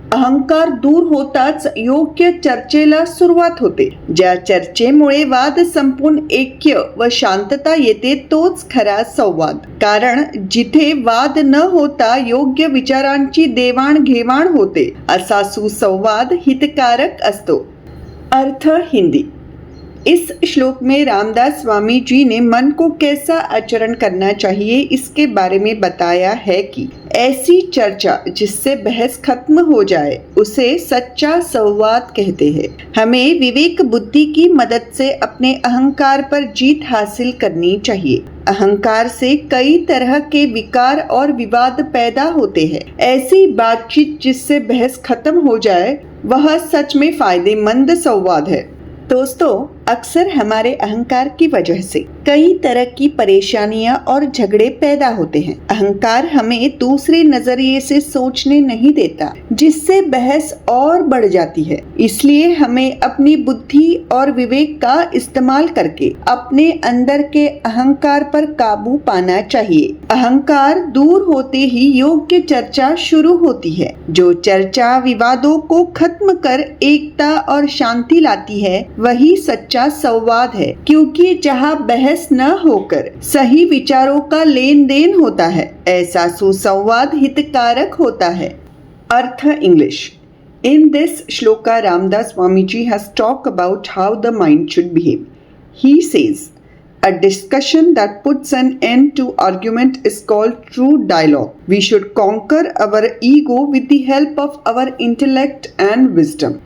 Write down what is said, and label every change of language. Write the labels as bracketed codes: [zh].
[mr] अहंकार दूर होताच योग्य चर्चेला सुरुवात होते. ज्या चर्चेमुळे वाद संपून ऐक्य व शांतता येते तोच खरा संवाद. कारण जिथे वाद न होता योग्य विचारांची देवाणघेवाण होते असा सुसंवाद हितकारक असतो. अर्थ हिंदी. [hi] इस श्लोक में रामदास स्वामी जी ने मन को कैसा आचरण करना चाहिए इसके बारे में बताया है कि ऐसी चर्चा जिससे बहस खत्म हो जाए उसे सच्चा संवाद कहते हैं. हमें विवेक बुद्धि की मदद से अपने अहंकार पर जीत हासिल करनी चाहिए. अहंकार से कई तरह के विकार और विवाद पैदा होते हैं. ऐसी बातचीत जिससे बहस खत्म हो जाए वह सच में फायदेमंद संवाद है. दोस्तों, अक्सर हमारे अहंकार की वजह से कई तरह की परेशानियां और झगड़े पैदा होते हैं. अहंकार हमें दूसरे नजरिए से सोचने नहीं देता, जिससे बहस और बढ़ जाती है. इसलिए हमें अपनी बुद्धि और विवेक का इस्तेमाल करके अपने अंदर के अहंकार पर काबू पाना चाहिए. अहंकार दूर होते ही योग्य चर्चा शुरू होती है. जो चर्चा विवादों को खत्म कर एकता और शांति लाती है वही सच्चा संवाद है. क्योंकि जहाँ बहस न होकर सही विचारों का लेन देन होता है, ऐसा सुसंवाद हितकारक होता है. [mr] अर्थ English. [en] In this shloka, Ramdas Swamiji has talked about how the mind should behave. He says, a discussion that puts an end to argument is called true dialogue. We should conquer our ego with the help of our intellect and wisdom.